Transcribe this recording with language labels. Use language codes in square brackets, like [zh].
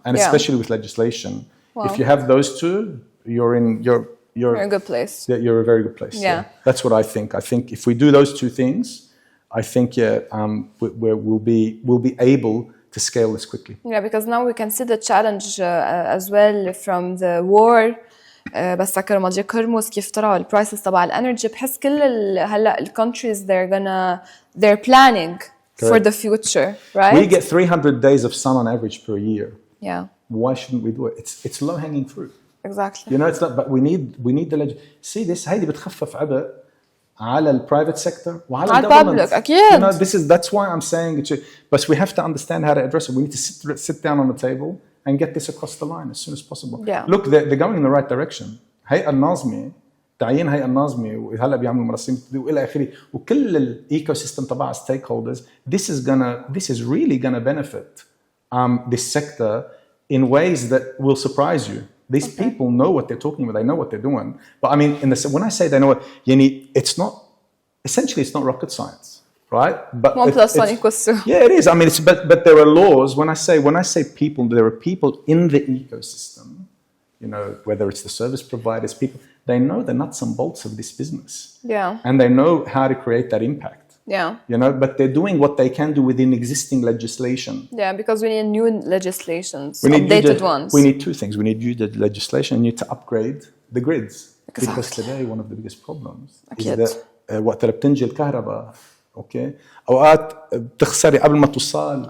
[en] And especially with legislation. Wow. If you have those two, you're in a good place. Yeah, you're a very good place. Yeah. That's what I think. I think if we do those two things, I think we'll be able to scale this quickly. Yeah, because now we can see the challenge as well from the war. [ar] بس سكروا مضيق هرمز كيف طلعوا البرايسز تبع الانرجي. بحس كل هلا الكونتريز [en] they're planning for the future, right? We get 300 days of sun on average per year. Yeah. Why shouldn't we do it? It's low hanging fruit. Exactly. It's not. But we need the see this. [ar] هيدي بتخفف عبء على البرايفت سيكتور وعلى الجفرمنت. أكيد. [en] That's why I'm saying it. But we have to understand how to address it. We need to sit down on the table and get this across the line as soon as possible. Yeah. Look, they're going in the right direction. [ar] هيئة الناظمة تعيين هيئة الناظمة وهلا بيعملوا مراسيم والى اخره وكل الايكو سيستم تبع stakeholders. [en] This is really gonna benefit this sector in ways that will surprise you. These people know what they're talking about. They know what they're doing. But I mean, when I say they know what, it's not rocket science. right? But yeah, it is. I mean, but there are laws. When I say people, there are people in the ecosystem. Whether it's the service providers, people, they know the nuts and bolts of this business. Yeah. And they know how to create that impact. Yeah. But they're doing what they can do within existing legislation. Yeah, because we need new legislations, updated ones. We need two things. We need new legislation. We need to upgrade the grids. Exactly. Because today one of the biggest problems is that [ar] وقت اللي بتنجي الكهرباء اوكي اوقات بتخسري قبل ما توصل